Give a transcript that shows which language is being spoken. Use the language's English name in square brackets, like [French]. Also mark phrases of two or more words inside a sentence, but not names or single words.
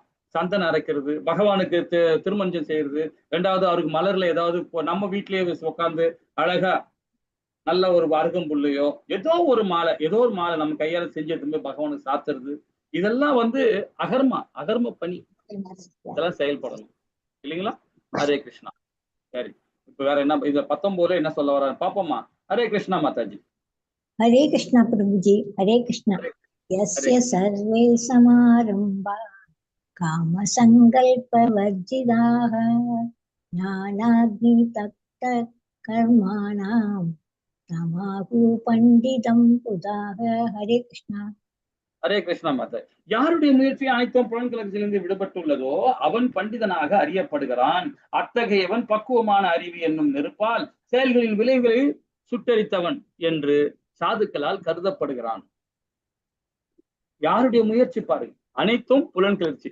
[Tamil] சந்தனம் அரைக்கிறது, பகவானுக்கு திருமஞ்சம் செய்யறது, ரெண்டாவது அவருக்கு மலர்ல ஏதாவது நம்ம வீட்லயே உட்காந்து அழகா நல்ல ஒரு அருகம்புல்லையோ ஏதோ ஒரு மாலை நம்ம கையால செஞ்சு எடுத்து பகவானுக்கு சாத்துறது, இதெல்லாம் வந்து அகர்ம பணி. இதெல்லாம் செயல்படணும் இல்லைங்களா? ஹரே கிருஷ்ணா. சரி, இப்ப வேற என்ன இதுல 19 என்ன சொல்ல வர பாப்போமா? ஹரே கிருஷ்ணா மாதாஜி. [Hindi] हरे कृष्णा प्रभुजी, हरे कृष्णा। [Sanskrit] यस्य सर्वे समारंभा काम संकल्प वर्जिताः ज्ञानाग्नि तप्त कर्माणां तमाहु पंडितं पुदाः। [Hindi] हरे कृष्णा. [Tamil] ஹரே கிருஷ்ணா மாதா. யாருடைய முயற்சி அனைத்தும் புலன்கிளர்ச்சியிலிருந்து விடுபட்டுள்ளதோ அவன் பண்டிதனாக அறியப்படுகிறான். அத்தகையவன் பக்குவமான அறிவு என்னும் நெருப்பால் செயல்களின் விளைவுகளை சுட்டரித்தவன் என்று சாதுக்களால் கருதப்படுகிறான். யாருடைய முயற்சி பாருங்க, அனைத்தும் புலன்கிளர்ச்சி.